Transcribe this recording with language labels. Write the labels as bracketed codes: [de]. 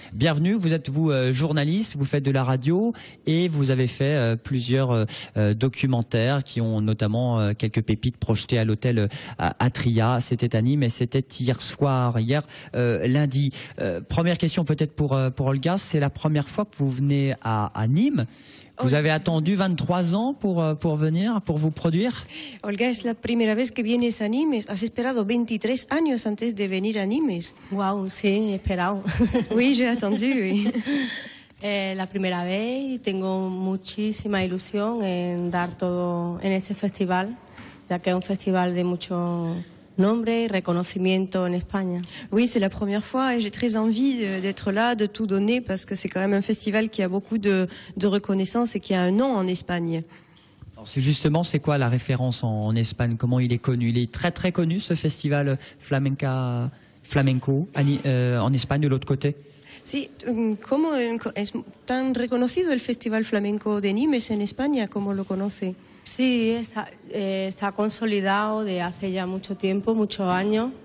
[fr] Bienvenue, vous êtes journaliste, vous faites de la radio et vous avez fait plusieurs documentaires qui ont notamment quelques pépites projetées à l'hôtel Atria. C'était à Nîmes et c'était hier lundi. Première question peut-être pour Olga, c'est la première fois que vous venez à Nîmes. Vous avez attendu 23 ans pour venir, pour vous produire? [es] Olga, es la primera vez que vienes a Nimes. Has esperado 23 años antes de venir a Nimes. Wow, sí, he esperado. [fr] Oui, j'ai attendu. Oui. [es] La primera vez y tengo muchísima ilusión en dar todo en ese festival, ya que es un festival de mucho nombre y reconocimiento en España. [fr] Oui, c'est la première fois et j'ai très envie d'être là, de tout donner parce que c'est quand même un festival qui a beaucoup de reconnaissance et qui a un nom en Espagne. C'est quoi la référence en Espagne? Comment il est connu? Il est très très connu ce festival flamenco en Espagne de l'autre côté. [es] Sí, ¿cómo es tan reconocido el Festival Flamenco de Nimes en España? ¿Cómo lo conoce? Sí, está consolidado de hace ya mucho tiempo, muchos años.